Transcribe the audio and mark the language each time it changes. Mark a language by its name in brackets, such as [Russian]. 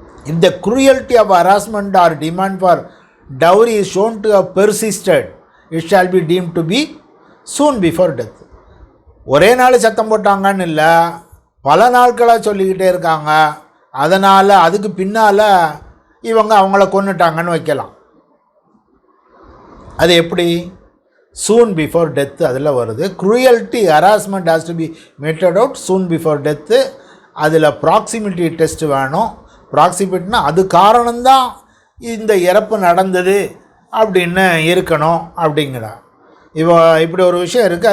[Tamil] இந்த [English] cruelty of harassment or demand for dowry is shown to have persisted, it shall be deemed to be soon before death. [Tamil] ஒரே நாள் சத்தம் போட்டாங்கன்னு இல்லை, பல நாட்களாக சொல்லிக்கிட்டே இருக்காங்க, அதனால் அதுக்கு பின்னால் அவங்கள கொன்னுட்டாங்கன்னு வைக்கலாம். அது எப்படி? [English] soon before death [Tamil] அதில் வருது. [English] cruelty harassment has to be meted out soon before death. [Tamil] அதில் ப்ராக்சிமிட்டி டெஸ்ட் வேணும். ப்ராக்சிமிட்டினா அது காரணம்தான் இந்த இறப்பு நடந்தது அப்படின்னு இருக்கணும் அப்படிங்கிறா. இப்படி ஒரு விஷயம் இருக்குது.